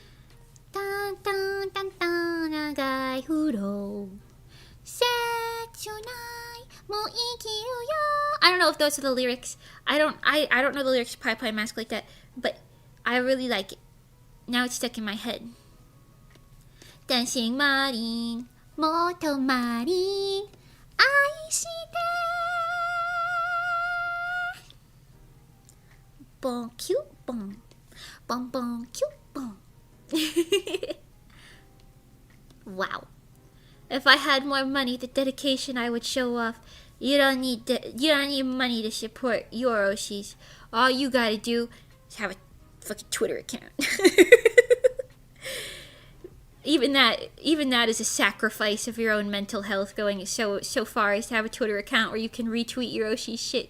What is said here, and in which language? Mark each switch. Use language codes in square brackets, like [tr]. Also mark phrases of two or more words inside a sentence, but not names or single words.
[en] Dun dun dun dun, nagai huro. Setsu I don't know if those are the lyrics. I don't know the lyrics to Pie Pie Mask like that, but I really like it. Now it's stuck in my head. Dancing Marin, Moto Marin, Aishite. Bon cute bon. Bon bon cute bon. Wow. If I had more money, the dedication I would show off. You don't need money to support your Oshis. All you gotta do is have a fucking Twitter account. Even that is a sacrifice of your own mental health, going so far as to have a Twitter account where you can retweet your Oshi's shit.